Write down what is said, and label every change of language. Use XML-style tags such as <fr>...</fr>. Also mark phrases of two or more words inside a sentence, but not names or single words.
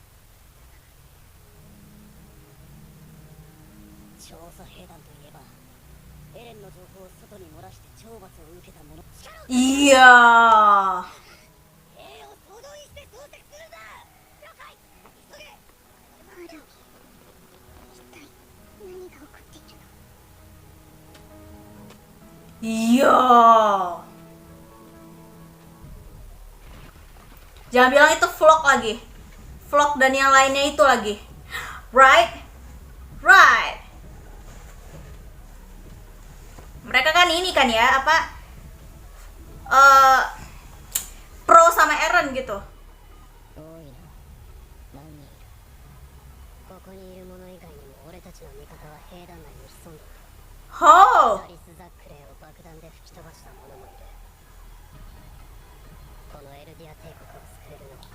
<ja>調査兵団といえばエレンの情報を外に漏らして懲罰を受けた者。</ja> <id>Iya.</id> <ja>兵を総動員して捜索するんだ。了解。急げ。マルミ、一体何が起こっているの。</ja> <id>Iya. Jangan bilang itu vlog lagi. Vlog dan yang lainnya itu lagi.</id> <en>Right? Right.</en> <id>Mereka kan ini kan ya, apa? Pro sama Eren gitu.</id> <ja>多いな。何人いる？ここにいる者以外にも俺たちの味方は兵団内に潜んでいる。 Ho. ダリス・ザックレーを爆弾で吹き飛ばした者もいる。このエルディア帝国を救えるのは</ja>